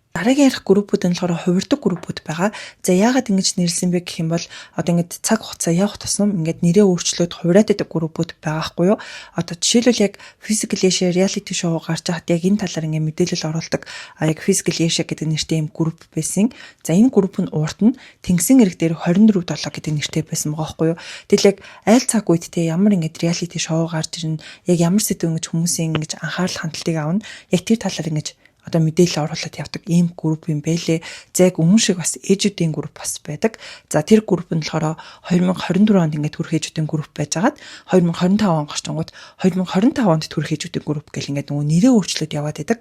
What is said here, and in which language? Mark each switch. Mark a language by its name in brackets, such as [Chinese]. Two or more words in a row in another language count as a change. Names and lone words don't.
[Mongolian] Дараагийн ярих группүүд нь болохоор хувирдаг группүүд байгаа. За яагаад ингэж нэрлсэн бэ гэх юм бол ингэж цаг хугацаа явах тусам ингэж нэрээ өөрчлөөд хувираад байдаг группүүд байгаа хгүй юу? Жишээлбэл яг Physical Asia [English] reality show [Mongolian] гарч байхад яг энэ талаар ингэ мэдээлэл оруулдаг яг Physical Asia гэдэг нэртэй юм групп байсан. За энэ групп нь урд нь Тэнгисийн эрэг дээр 24/7 гэдэг нэртэй байсан байгаа хгүй юу? Тэгэл яг айл цаг үед те ямар ингэж [English] reality show [Mongolian] гарч ирнэ, яг ямар сэдв ингэж хүмүүсийн ингэж анхаарал хандалтыг авна. Яг тэр талаар ингэж мэдээлэл оруулаад явдаг ийм групп юм байлээ. За яг өмнө шиг бас ээжүүдийн групп бас байдаг. За тэр групп нь болохоор 2024 онд ингээд төрөх ээжүүдийн групп байжгаад 2025 он гарчингууд 2025 онд төрөх ээжүүдийн групп гэл ингээд нөгөө нэрээ өөрчлөлт яваад байдаг.